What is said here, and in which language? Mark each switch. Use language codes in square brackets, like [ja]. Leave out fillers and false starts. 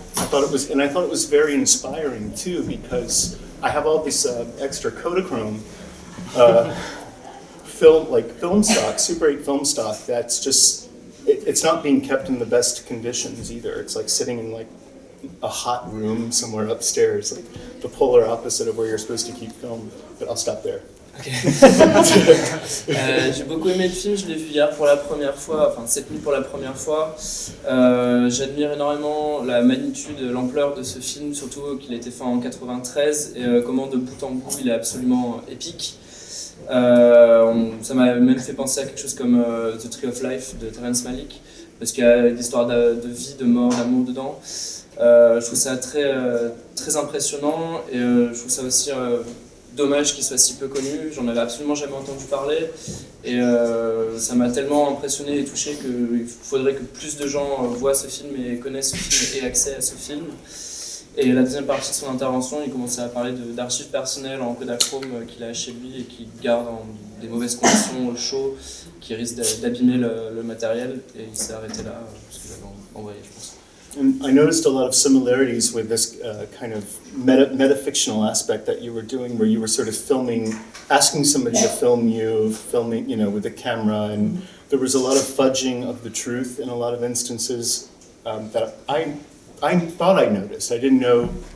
[en] I thought it was very inspiring too, because I have all this extra Kodachrome film stock, Super 8 film stock that's just it's not being kept in the best conditions either. It's like sitting in like a hot room somewhere upstairs, like the polar opposite of where you're supposed to keep film. But I'll stop there. Okay. [fr] J'ai beaucoup aimé le film, je l'ai vu hier pour la première fois, enfin cette nuit pour la première fois. J'admire énormément la magnitude, l'ampleur de ce film, surtout qu'il a été fait en 93 et comment de bout en bout il est absolument épique. Ça m'a même fait penser à quelque chose comme The Tree of Life de Terrence Malick, parce qu'il y a une histoire de vie, de mort, d'amour dedans. Je trouve ça très, très impressionnant et je trouve ça aussi dommage qu'il soit si peu connu. J'en avais absolument jamais entendu parler et ça m'a tellement impressionné et touché qu'il faudrait que plus de gens voient ce film et connaissent ce film et aient accès à ce film. Et la deuxième partie de son intervention, il commençait à parler d'archives personnelles en Kodachrome qu'il a chez lui et qu'il garde dans des mauvaises conditions au chaud, qui risquent d'abîmer le matériel, et il s'est arrêté là parce qu'il avait envoyé, je pense. [en] And I noticed a lot of similarities with this kind of metafictional aspect that you were doing, where you were sort of asking somebody to film you, filming, with a camera, and there was a lot of fudging of the truth in a lot of instances that I thought I noticed. I didn't know